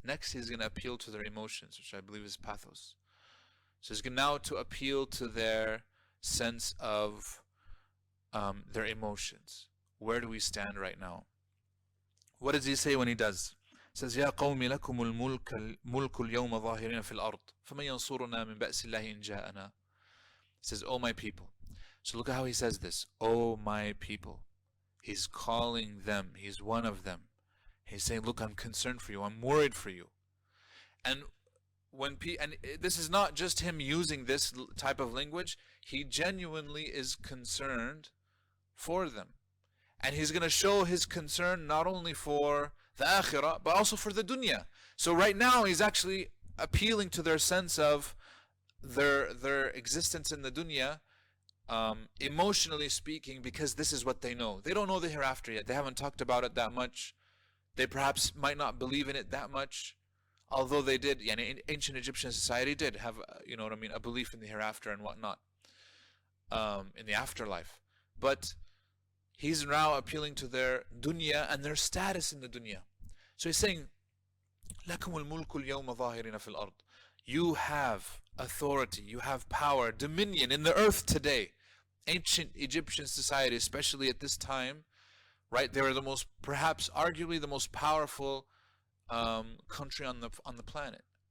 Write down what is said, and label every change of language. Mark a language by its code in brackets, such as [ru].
[en] Next he's going to appeal to their emotions, which I believe is pathos. So he's going now to appeal to their sense of their emotions. Where do we stand right now? What does he say when he does? He says, [ar] يا قوم لكم الملك اليوم ظاهرين في الأرض فمن ينصرنا من بأس الله إن جاءنا. [en] He says, oh my people. So look at how he says this. Oh my people. He's calling them. He's one of them. He's saying, look, I'm concerned for you. I'm worried for you. And and this is not just him using this type of language. He genuinely is concerned for them. And he's going to show his concern not only for the akhirah, but also for the dunya. So right now he's actually appealing to their sense of their existence in the dunya, emotionally speaking, because this is what they know. They don't know the hereafter yet. They haven't talked about it that much. They perhaps might not believe in it that much. Although they did, ancient Egyptian society did have, a belief in the hereafter and whatnot, in the afterlife. But he's now appealing to their dunya and their status in the dunya. So he's saying, [ar] لَكُمُ الْمُلْكُ الْيَوْمَ ظَاهِرِينَ فِي الْأَرْضِ. [en] You have authority, you have power, dominion in the earth today. Ancient Egyptian society, especially at this time, right? They were the most, perhaps arguably the most powerful country on the planet.